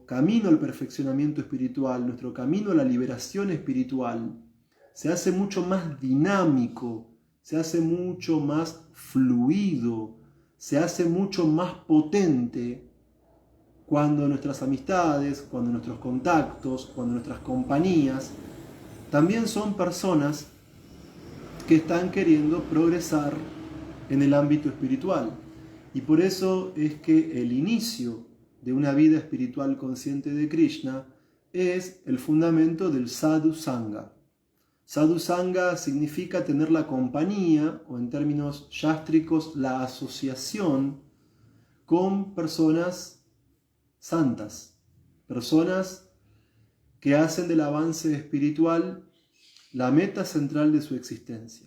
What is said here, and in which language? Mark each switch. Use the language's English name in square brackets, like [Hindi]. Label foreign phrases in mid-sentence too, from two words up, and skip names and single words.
[Spanish] camino al perfeccionamiento espiritual, nuestro camino a la liberación espiritual, se hace mucho más dinámico, se hace mucho más fluido, se hace mucho más potente cuando nuestras amistades, cuando nuestros contactos, cuando nuestras compañías también son personas que están queriendo progresar en el ámbito espiritual. Y por eso es que el inicio de una vida espiritual consciente de Krishna es el fundamento del [Sanskrit] sadhu sangha. Sadhu sangha [Spanish] significa tener la compañía, o en términos yástricos, la asociación con personas santas, personas que hacen del avance espiritual la meta central de su existencia.